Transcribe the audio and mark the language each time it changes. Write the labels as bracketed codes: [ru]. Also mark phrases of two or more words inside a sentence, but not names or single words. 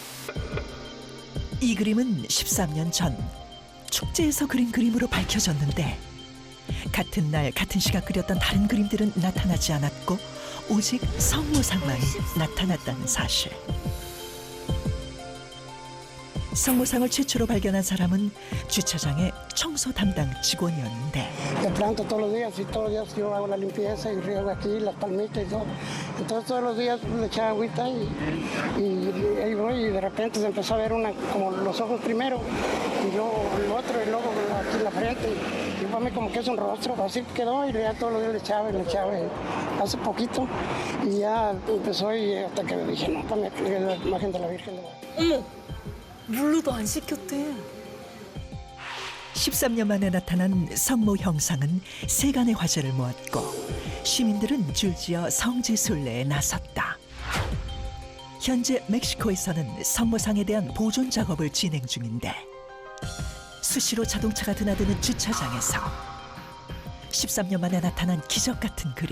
[ko] 이 그림은 13년 전 축제에서 그린 그림으로 밝혀졌는데, 같은 날 같은 시각 그렸던 다른 그림들은 나타나지 않았고 오직 성모상만이 나타났다는 사실. 성모상을 최초로 발견한 사람은 주차장의 청소 담당 직원이었는데, [es] Te planto todos los días y todos los días yo hago la limpieza y riego aquí las palmitas y todo. Entonces todos los días le echaba agüita y ahí voy y de repente se empezó a ver una como los ojos primero y luego el otro y luego aquí la frente y para mí como que es un rostro, así quedó y ya todos los días le echaba y hace poquito y ya empezó y hasta que dije no, para mí la imagen de la Virgen de la... [ko] 어머, 물로도 안 씻겼대. 13년 만에 나타난 성모 형상은 세간의 화제를 모았고 시민들은 줄지어 성지 순례에 나섰다. 현재 멕시코에서는 성모상에 대한 보존 작업을 진행 중인데, 수시로 자동차가 드나드는 주차장에서 13년 만에 나타난 기적 같은 그림.